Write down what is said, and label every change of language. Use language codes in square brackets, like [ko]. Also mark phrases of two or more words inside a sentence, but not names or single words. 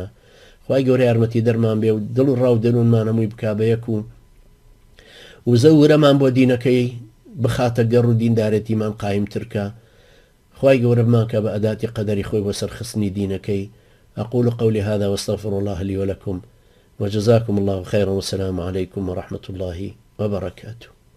[ckb] خوای گەورە یارمەتی دەرمان بێ و دڵ و ڕاو دەروونمان هەمووی بکا بە یەک و زەورەمان بۆ دینەکەی بخاتە گەڕ و دیندارەتیمان قایمترکە. خوای گەورە بمان کە بە ئەداتی قەدەری خۆی بۆ سەرخستنی دینەکەی. [ar] أقول قولي هذا واستغفر الله لي ولكم وجزاكم الله خيرا والسلام عليكم ورحمة الله وبركاته.